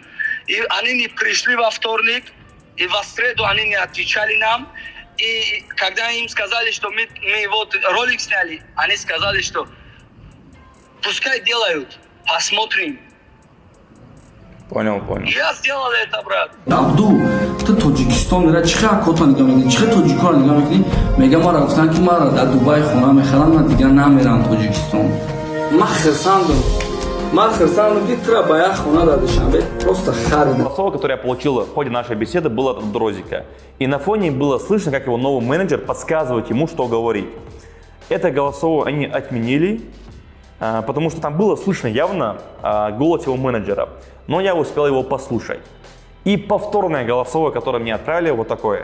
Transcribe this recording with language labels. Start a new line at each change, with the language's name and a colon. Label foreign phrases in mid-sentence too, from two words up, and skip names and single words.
Russian: И они не пришли во вторник, и в среду они не отвечали нам. И когда им сказали, что мы вот ролик сняли, они сказали, что пускай делают, посмотрим. Понял. Я сделал это, брат.
Tajik: Абду, ты Таджикистан мира чиха кота нигah мекунӣ, чиха таҷикоро нигah мекунӣ, мега ма рафтан ки мара дар Дубай хона мехарам, ман дигар намерам Таҷикистон. Ман хирсандам ки тра ба як хона дар Душанбе просто харидам.
Russian: Голосовое, которое я получил в ходе нашей беседы, было от Абдурозика. И на фоне было слышно, как его новый менеджер подсказывает ему, что говорить. Это голосовое они отменили, потому что там было слышно явно голос его менеджера. Но я успел его послушать. И повторное голосовое, которое мне отправили, вот такое.